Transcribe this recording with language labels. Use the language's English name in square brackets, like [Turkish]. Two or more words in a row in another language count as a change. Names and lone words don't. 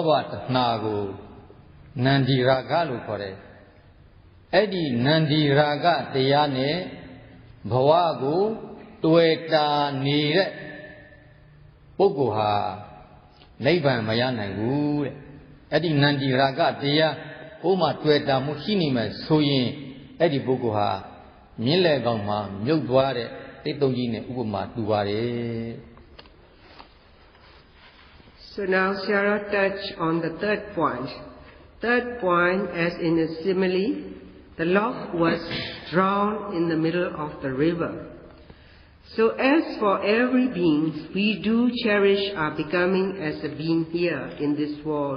[Burmese] ဘတဏှာကိုနန္ဒီရာဂလို့ခေါ်တယ်အဲ့ဒီနန္ဒီရာဂတရားနဲ့ဘဝကိုတွေ့တာနေတဲ့ပုဂ္ဂိုလ်ဟာနိဗ္ဗာန်မရနိုင်ဘူးတဲ့အဲ့ဒီနန္ဒီရာဂတရားဘုမှတွေ့တာမှုရှိနေမယ်ဆိုရင်အဲ့ဒီပုဂ္ဂိုလ်ဟာမြင့်လက်ကောင်မှာမြုပ်သွားတဲ့တိတ်တုံကြီးနဲ့ဥပမာတူပါတယ် [English] So now Sarah touch on the third point. Third point, as in a simile, the log was drowned in the middle of the river. So as for every being, we do cherish our becoming as a being here in this world.